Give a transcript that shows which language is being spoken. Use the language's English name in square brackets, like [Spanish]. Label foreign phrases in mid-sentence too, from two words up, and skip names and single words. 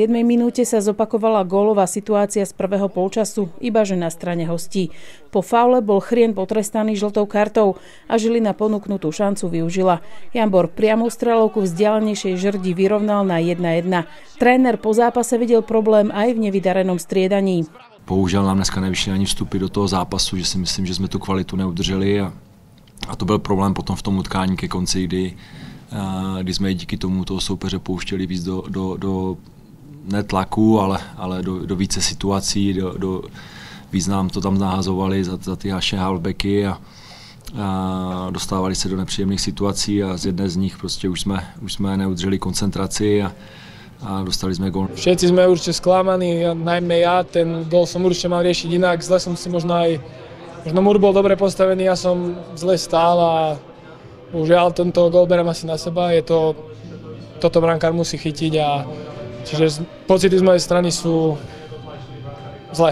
[Slovak] minúte sa zopakovala gólová situácia z prvého polčasu, ibaže na strane hostí. Po faule bol Chrien potrestaný žltou kartou a Žilina ponúknutú šancu využila. Jambor priamou streľovku vzdialenejšej žrdi vyrovnal na 1-1. Tréner po zápase videl problém aj v nevydarenom striedaní. [Czech] Bohužel nám dneska nevyšly ani vstupy do toho zápasu, že si myslím, že jsme tu kvalitu neudrželi a to byl problém potom v tom utkání ke konci, kdy jsme díky tomu toho soupeře pouštěli víc do netlaku, ale do více situací, víc nám to tam nahazovali za ty naše halfbacky a dostávali se do nepříjemných situací a z jedné z nich prostě už jsme neudrželi koncentraci a dostali jsme gól. Všetci jsme určitě zklamaní, [Slovak] najmä ja, ten gól som určite mal riešiť inak, zle som si možno múr bol dobre postavený, ja som zle stál a bohužiaľ tento gól berem asi na seba, toto brankár musí chytiť a čiže pocity z mojej strany sú zlé.